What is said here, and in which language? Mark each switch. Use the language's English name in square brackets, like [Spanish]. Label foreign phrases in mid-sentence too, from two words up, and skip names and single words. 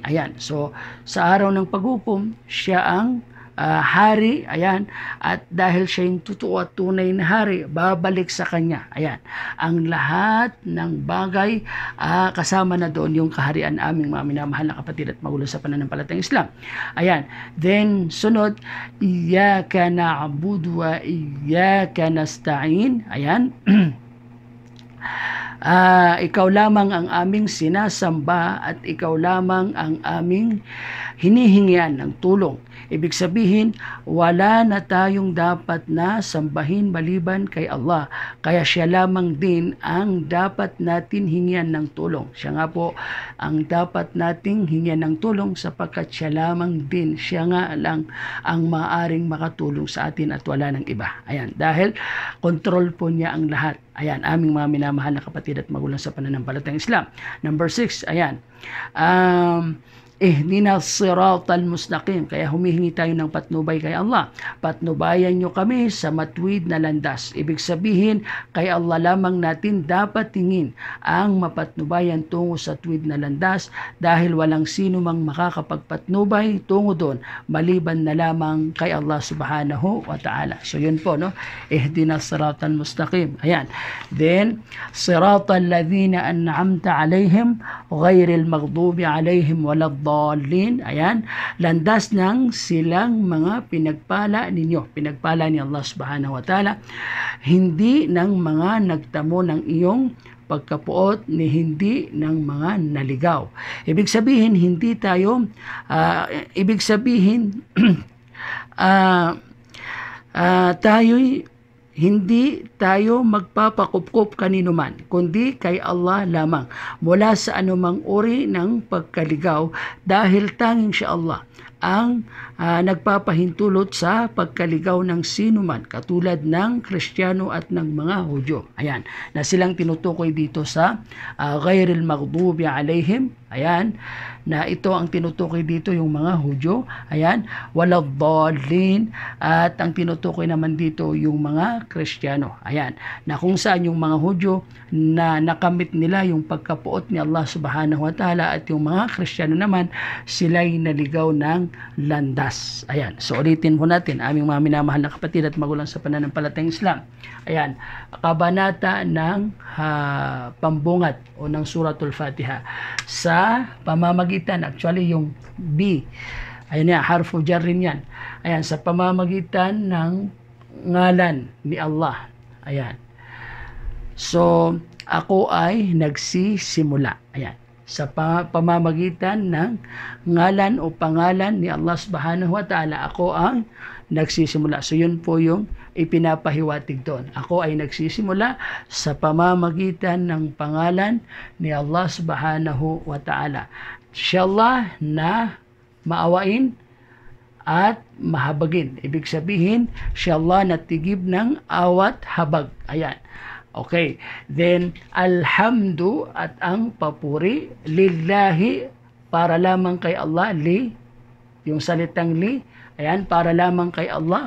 [Filipino] So sa araw ng paghukom, siya ang hari, at dahil siya yung totoo at tunay na hari, babalik sa Kanya. Ang lahat ng bagay, kasama na doon yung kaharian, aming mga minamahal na kapatid at magulang sa pananampalatayang Islam. Then sunod, [Arabic] إياك نعبد وإياك نستعين. [Filipino] Ikaw lamang ang aming sinasamba at ikaw lamang ang aming hinihingian ng tulong. Ibig sabihin, wala na tayong dapat na sambahin maliban kay Allah. Kaya siya lamang din ang dapat natin hingian ng tulong. Siya nga po ang dapat nating hingian ng tulong sapagkat siya lamang din, siya nga lang ang maaring makatulong sa atin at wala ng iba. Dahil control po niya ang lahat. Aming mga minamahal na kapatid at magulang sa pananampalatayang Islam. Number 6, [Arabic] اهدنا الصراط المستقيم. [Filipino] Kaya humihingi tayo ng patnubay kay Allah. Patnubayan nyo kami sa matuwid na landas. Ibig sabihin, kay Allah lamang natin dapat tingin ang mapatnubayan tungo sa tuwid na landas, dahil walang sino mang makakapagpatnubay tungo doon maliban na lamang kay Allah [Arabic] سبحانه وتعالى. [Filipino] So yun po, no? [Arabic] اهدنا الصراط المستقيم. Then, صراط الذين أنعمت عليهم غير المغضوب عليهم ولا الضالين. [Filipino] Landas ng silang mga pinagpala ninyo. Pinagpala ni Allah [Arabic] سبحانه وتعالى, [Filipino] hindi ng mga nagtamo ng iyong pagkapuot, ni hindi ng mga naligaw. Ibig sabihin, hindi tayo hindi tayo magpapakupkup kanino man, kundi kay Allah lamang, mula sa anumang uri ng pagkaligaw, dahil tanging siya Allah ang nagpapahintulot sa pagkaligaw ng sino man, katulad ng Kristiyano at ng mga Hudyo. Na silang tinutukoy dito sa [Arabic] غير المغضوب عليهم. [Filipino] Na ito ang tinutukoy dito yung mga Hudyo. [Arabic] ولا الضالين, [Filipino] at ang tinutukoy naman dito yung mga Kristiyano. Na kung saan yung mga Hudyo na nakamit nila yung pagkapuot ni Allah [Arabic] سبحانه وتعالى, [Filipino] at yung mga Kristiyano naman, sila'y naligaw ng landas. So ulitin po natin, aming mga minamahal na kapatid at magulang sa pananampalatayang Islam. Kabanata ng pambungat o ng Suratul Fatiha sa pamamagitan, actually yung B, [Arabic] حرف جر [Filipino] yan. Sa pamamagitan ng ngalan ni Allah. So ako ay nagsisimula. Sa pamamagitan ng ngalan o pangalan ni Allah [Arabic] سبحانه وتعالى, [Filipino] ako ang nagsisimula. So yun po yung ipinapahiwatig doon. Ako ay nagsisimula sa pamamagitan ng pangalan ni Allah [Arabic] سبحانه وتعالى. [Filipino] Siya Allah na maawain at mahabagin. Ibig sabihin, siya Allah na tigib ng awat habag. Okay, then alhamdu, at ang papuri, lillahi, para lamang kay Allah, yung salitang para lamang kay Allah.